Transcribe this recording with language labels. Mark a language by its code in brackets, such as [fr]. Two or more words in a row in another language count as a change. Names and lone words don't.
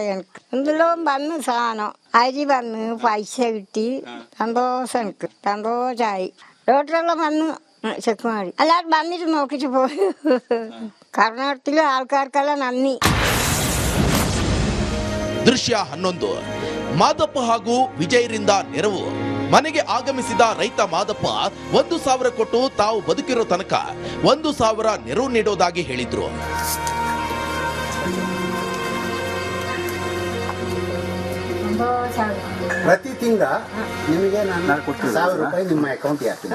[ml] എനിക്ക് എന്തെല്ലാം വന്ന് സാധനം അരി വന്ന് പൈസ കിട്ടി, സന്തോഷം. എനിക്ക് സന്തോഷമായി. ഡോക്ടറെല്ലാം വന്ന് ചെക്ക് ಮಾಡಿ എല്ലാവരും വന്നിട്ട് നോക്കിട്ട് പോയി. കർണാടകത്തിലെ ആൾക്കാർക്കെല്ലാം നന്ദി. [kn] ದೃಶ್ಯ 11. ಮಾದಪ್ಪ ಹಾಗೂ ವಿಜಯರಿಂದ ನೆರವು. ಮನೆಗೆ ಆಗಮಿಸಿದ ರೈತ ಮಾದಪ್ಪ 1,000 ಕೊಟ್ಟು ತಾವು ಬದುಕಿರೋ ತನಕ 1,000 ನೆರವು ನೀಡೋದಾಗಿ ಹೇಳಿದ್ರು. ಪ್ರತಿ ತಿಂಗಳ ನಿಮಗೆ ನಾನು 1,000 ರೂಪಾಯಿ ನಿಮ್ಮ ಅಕೌಂಟ್ಗೆ ಹಾಕ್ತೀನಿ.